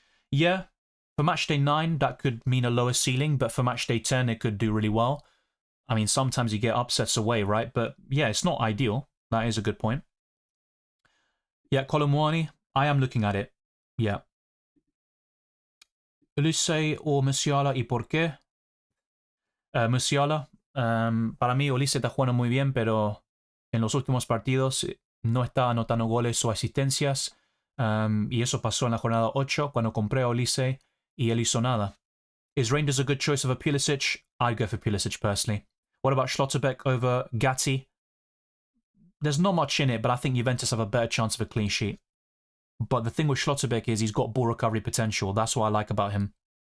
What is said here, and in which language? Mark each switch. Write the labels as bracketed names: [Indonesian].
[English] Yeah, for matchday 9, that could mean a lower ceiling, but for matchday 10, it could do really well. I mean, sometimes you get upsets away, right? But yeah, it's not ideal. That is a good point. Yeah, Colomwani, I am looking at it. Yeah. [Spanish] Olise [English] or [Spanish] Musiala, ¿y por qué? Musiala, para mí Olise está jugando muy bien, pero en los últimos partidos no está anotando goles o asistencias. Y eso pasó en la jornada 8 cuando compré a Olise y él hizo nada. [English] Is Rangers a good choice over Pulisic? I'd go for Pulisic personally. What about Schlotterbeck over Gatti? There's not much in it, but I think Juventus have a better chance of a clean sheet. But the thing with Schlotterbeck is he's got ball recovery potential. That's what I like about him.